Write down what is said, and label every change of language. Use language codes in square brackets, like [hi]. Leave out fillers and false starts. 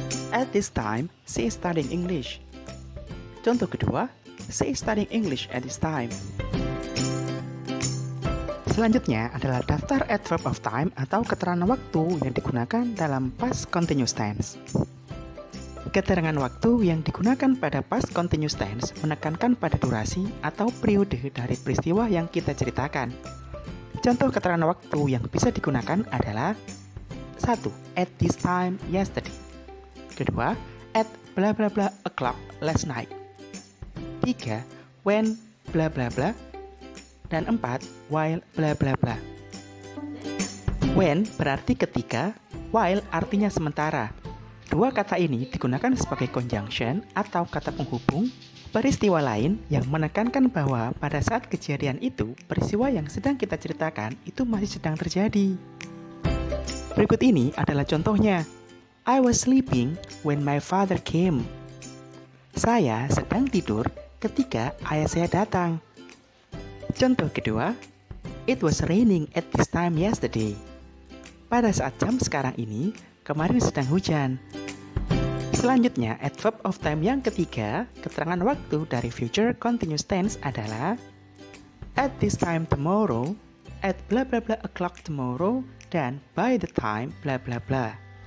[en] At this time, she is studying English. [id] Contoh kedua, [en] she is studying English at this time. [id] Selanjutnya adalah daftar adverb of time atau keterangan waktu yang digunakan dalam past continuous tense. Keterangan waktu yang digunakan pada past continuous tense menekankan pada durasi atau periode dari peristiwa yang kita ceritakan. Contoh keterangan waktu yang bisa digunakan adalah 1. [en] At this time yesterday. [id] Kedua, [en] at bla bla bla o'clock last night. 3. When bla bla bla. [id] Dan [en] 4, while bla bla bla. [id] When berarti ketika, while artinya sementara. Dua kata ini digunakan sebagai conjunction atau kata penghubung peristiwa lain yang menekankan bahwa pada saat kejadian itu, peristiwa yang sedang kita ceritakan itu masih sedang terjadi. Berikut ini adalah contohnya. [en] I was sleeping when my father came. [id] Saya sedang tidur ketika ayah saya datang. Contoh kedua, [en] it was raining at this time yesterday. [id] Pada saat jam sekarang ini, kemarin sedang hujan. Selanjutnya, adverb of time yang ketiga, keterangan waktu dari future continuous tense adalah [en] at this time tomorrow, at bla bla bla o'clock tomorrow, [id] dan [en] by the time bla bla [id] bla.